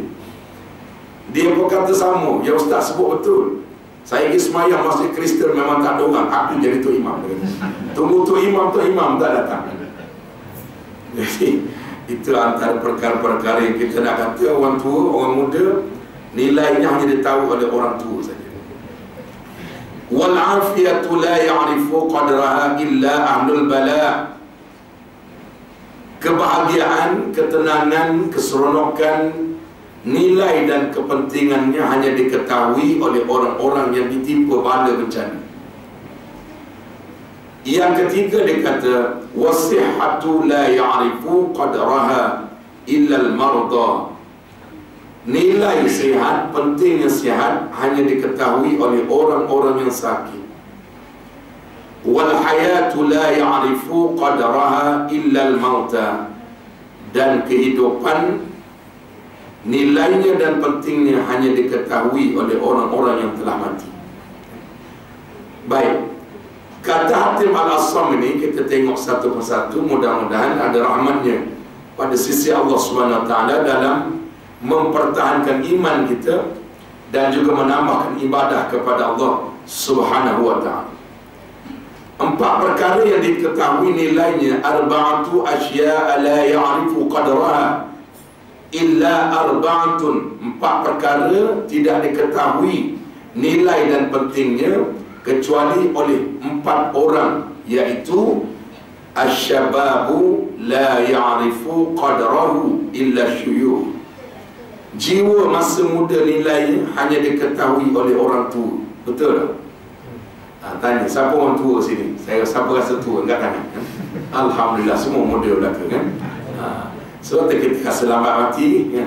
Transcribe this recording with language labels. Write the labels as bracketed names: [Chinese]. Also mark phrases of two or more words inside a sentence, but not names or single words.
[Malay] Dia berkata sama, ya ustaz sebut betul. Saya pergi semayang masjid Kristen memang tak ada orang, aku jadi Tok Imam. Tunggu Tok Imam tak datang. Jadi itu antara perkara-perkara yang kita nak kata orang tua, orang muda nilainya hanya ditahu oleh orang tua saja. [Arabic] والعافية لا يعرف قدرها إلا أهل البلاء. [Malay] Kebahagiaan, ketenangan, keseronokan, nilai dan kepentingannya hanya diketahui oleh orang-orang yang ditimpa bala bencana. Yang ketiga dia kata [Arabic] والصحة لا يعرف قدرها إلا المرضى. [Malay] Nilai sihat, pentingnya sihat hanya diketahui oleh orang-orang yang sakit. [Arabic] والحياة لا يعرف قدرها إلا الموتى. [Malay] Dan kehidupan nilainya dan pentingnya hanya diketahui oleh orang-orang yang telah mati. Baik, kata Hatim Al-Assam ini kita tengok satu persatu, mudah-mudahan ada rahmatnya pada sisi Allah SWT dalam mempertahankan iman kita dan juga menambahkan ibadah kepada Allah SWT. 4 perkara yang diketahui nilainya, [Arabic] أربعة أشياء لا يعرف قدرها إلا أربعة. [Malay] 4 perkara tidak diketahui nilai dan pentingnya kecuali oleh 4 orang, yaitu [Arabic] الشباب لا يعرف قدره إلا الشيوخ. [Malay] Jiwa masa muda nilainya hanya diketahui oleh orang tua. Betul tak? Tanya, siapa orang tua sini? Saya siapa rasa tua? Enggak tanya kan? Alhamdulillah semua muda belaka kan? Sebab kita rasa lambat mati kan?